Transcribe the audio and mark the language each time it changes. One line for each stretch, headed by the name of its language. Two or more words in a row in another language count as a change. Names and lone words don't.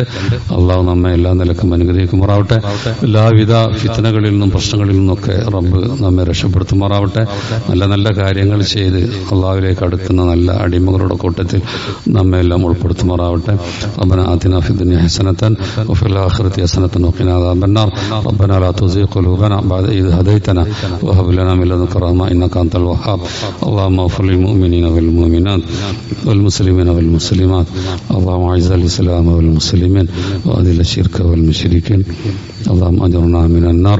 Malayalam: അള്ളാഹു നമ്മെ എല്ലാ നിലക്കും അനുഗ്രഹിക്കുമാറാവട്ടെ. എല്ലാവിധ ഫിത്നകളിൽ നിന്നും പ്രശ്നങ്ങളിൽ നിന്നൊക്കെ റബ്ബ് നമ്മെ രക്ഷപ്പെടുത്തുമാറാവട്ടെ. നല്ല നല്ല കാര്യങ്ങൾ ചെയ്ത് അള്ളാഹുവിലേക്ക് അടുക്കുന്ന നല്ല അടിമകളുടെ കൂട്ടത്തിൽ നമ്മെ എല്ലാം ഉൾപ്പെടുത്തുമാറാവട്ടെ.
Arabic: ربنا آتنا في الدنيا حسنة وفي الآخرة حسنة وقنا عذاب النار. ربنا لا تزغ قلوبنا بعد إذ هديتنا وهب لنا من لدنك رحمة إنك أنت الوهاب. اللهم اغفر للمؤمنين والمؤمنات والمسلمين والمسلمات. اللهم أعز الإسلام والمسلمين وأذل الشرك والمشركين. اللهم أجرنا من النار.